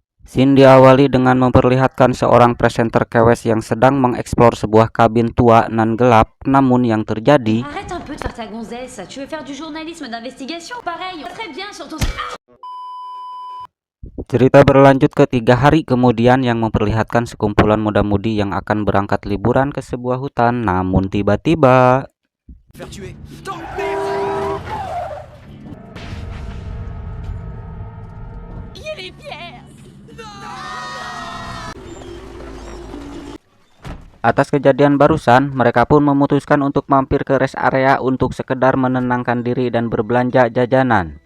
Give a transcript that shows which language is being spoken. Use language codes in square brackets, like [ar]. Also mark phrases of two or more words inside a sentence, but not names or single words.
[id] Scene diawali dengan memperlihatkan seorang presenter kewes yang sedang mengeksplor sebuah kabin tua nan gelap. Namun yang terjadi, [fr] Arrête un peu de faire ta gonzesse. Tu veux faire du journalisme d'investigation? Pareil, très bien sur ton... [id] cerita berlanjut ke 3 hari kemudian yang memperlihatkan sekumpulan muda-mudi yang akan berangkat liburan ke sebuah hutan. Namun tiba-tiba atas kejadian barusan, mereka pun memutuskan untuk mampir ke rest area untuk sekedar menenangkan diri dan berbelanja jajanan.